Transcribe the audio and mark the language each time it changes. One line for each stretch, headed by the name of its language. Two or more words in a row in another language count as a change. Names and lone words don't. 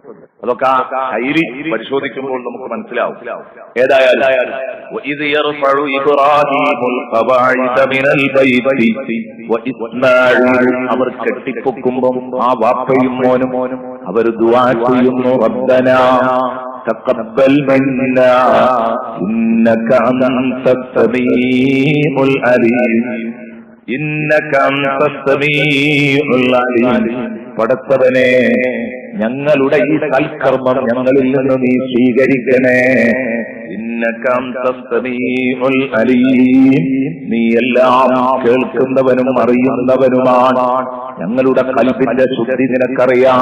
Malayalam: അതൊക്കെ ആ ഹൈരി പരിശോധിക്കുമ്പോൾ നമുക്ക് മനസ്സിലാവും.
Arabic: ഏതായാലും وإذ يرفع إبراهيم القواعد من البيت وإسماعيل,
Malayalam: അവർ കെട്ടിപ്പൊക്കുമ്പോൾ ആ വാപ്പയും മോനും അവർ ദുആ ചെയ്യുന്നു,
Arabic: ربنا تقبل منا إنك أنت السميع العليم إنك أنت السميع العليم.
Malayalam: പടച്ചവനെ, ഞങ്ങളുടെ ഈ സൽക്കർമ്മം ഞങ്ങളിൽ നിന്ന് നീ സ്വീകരിക്കണേ.
Arabic: إنك أنت السميع العليم,
Malayalam: നീ എല്ലാം കേൾക്കുന്നവനും അറിയുന്നവനുമാണ്. ഞങ്ങളുടെ ഖൽബിന്റെ ശുദ്ധി നിനക്കറിയാം.